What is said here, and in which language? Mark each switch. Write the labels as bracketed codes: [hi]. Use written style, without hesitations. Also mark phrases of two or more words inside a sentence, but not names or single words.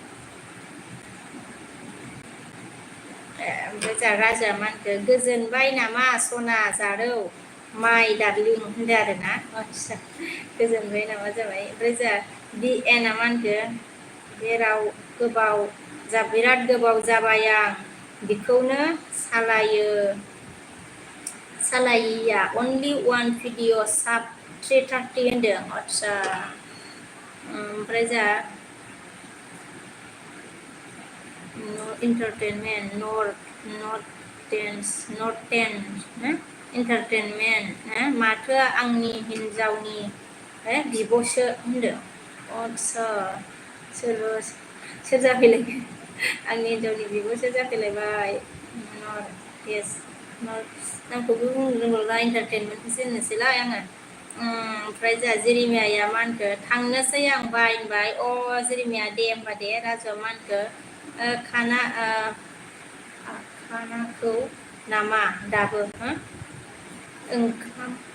[brx] ओमफ्राय जोंहा राजाया मा होनखो गोजोनबाय नामा सना जारौ माइ दारलिं होनदों आरोना आदसा गोजोनबाय नामा जाबाय ओमफ्राय जोंहा बि एना मा होनखो जेराव गोबाव बिराद गोबाव जाबाय आं बेखौनो सालायिया [en] only one video [brx] साब 330 होनदों आदसा ओमफ्राय जोंहा [en] entertainment not entertainment [brx] माथो आंनि हिन्जावनि बिब'सो होनदों आदसा सोर जाफैलायखो आंनि हिन्जावनि बिब'सो जाफैलायबाय नामखौबो बुंनो रोंला इन्टारटेनमेन्टखौसो होननोसैलाय आङो ओमफ्राय जोंहा जेरिमियाया मा होनखो थांनोसै आं बाय होनबाय जेरिमिया दे होनबा दे राजुआ मा होनखो खानाखौ नामा दाबो ओंखाम